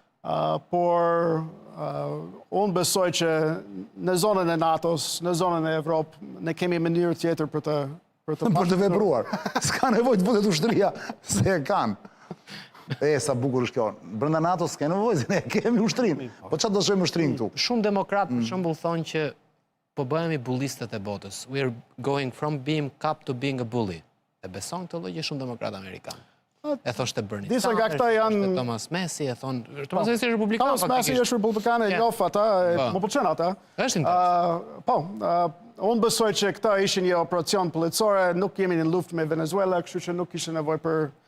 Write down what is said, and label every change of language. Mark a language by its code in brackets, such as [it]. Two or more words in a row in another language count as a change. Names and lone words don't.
[sq] Por unë besoj që në zonën e NATO-s, në zonën e Evropë, ne kemi mënyrë tjetër për të vepruar. S'ka nevojë të futet ushtria, se e kanë. Sa bukur është kjo. Brenda NATO-s s'ka nevojë, ne kemi ushtrinë. Po çfarë do të shojmë ushtrinë këtu? Shumë demokratë për shembull thonë që po bëhemi bullistët e botës. [en] We are going from being cop to being a bully. [sq] E beson këtë lloj shumë demokratë amerikanë. E thoshte Bernie Sanders, disa nga këta janë Thomas Messi, e thonë Thomas Messi është republikan. Thomas Messi është republikan, e njoh ata, më pëlqen ata. Është interesant. Po, unë besoj që këta ishin një operacion policore, nuk jemi në luftë me Venezuela, kështu që nuk kishte nevojë për